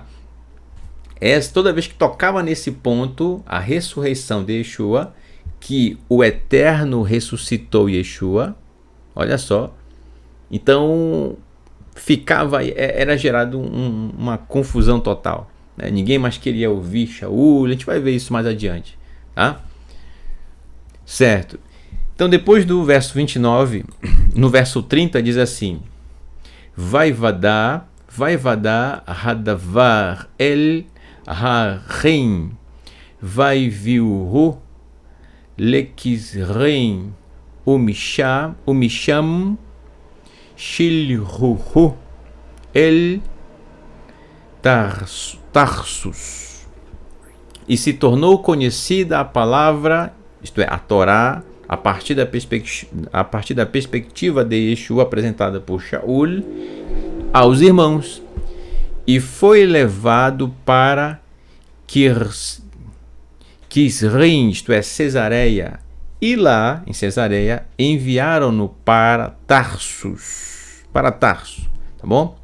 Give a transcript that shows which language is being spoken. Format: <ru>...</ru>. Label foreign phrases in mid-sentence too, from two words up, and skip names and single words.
<pt>Toda vez que tocava nesse ponto, a ressurreição de Yeshua, que o Eterno ressuscitou Yeshua, olha só, então era gerado uma confusão total. Né? Ninguém mais queria ouvir Shaul, a gente vai ver isso mais adiante. Tá? Certo. Então, depois do verso 29, no verso 30 diz assim:</pt> <he>ויוודע הדבר אל האחים ויורידוהו לקיסרין ומשם שילחוהו אל טרסוס.</he> <pt>E se tornou conhecida a palavra, isto é, a Torá, a partir da perspectiva de Yeshua apresentada por Shaul aos irmãos, e foi levado para Kisrim, isto é, Cesareia, e lá, em Cesareia, enviaram-no para Tarso, tá bom?</pt>